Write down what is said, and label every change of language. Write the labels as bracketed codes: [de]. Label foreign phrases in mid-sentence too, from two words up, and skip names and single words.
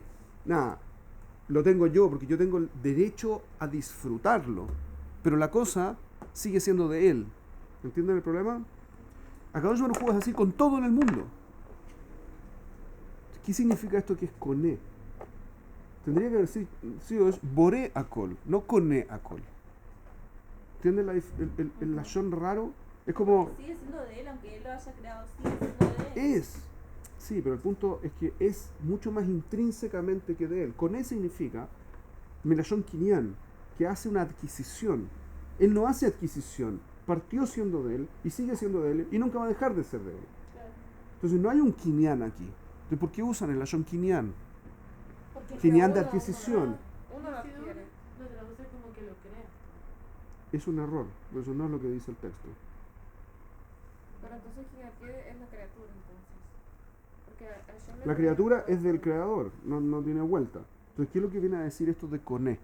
[es] Nada, lo tengo yo porque yo tengo el derecho a disfrutarlo. Pero la cosa sigue siendo de él. ¿Entienden el problema? Akadosh Baruj Hu es así con todo en el mundo. ¿Qué significa esto que es coné? Tendría que haber sido es [he] boré akol, [es] no [he] coné akol. [es] ¿Entiendes el lashon raro? Es como... Sigue siendo de él, aunque él lo haya creado, sigue siendo de él. Sí, pero el punto es que es mucho más intrínsecamente que de él. Coné significa [he] melashon kinyan, [es] que hace una adquisición. Él no hace adquisición, partió siendo de él y sigue siendo de él y nunca va a dejar de ser de él. Claro. Entonces no hay un kinyan aquí. Entonces, ¿por qué usan el [he] lashon kinyan? [es] Porque Kinyan de uno- adquisición. Uno lo adquiere. Lo traduce como que lo crea. Es un error, pero eso no es lo que dice el texto. Pero entonces, ¿qué es la criatura entonces? Porque Hashem La criatura es del creador, no tiene vuelta. Entonces, ¿qué es lo que viene a decir esto de coné?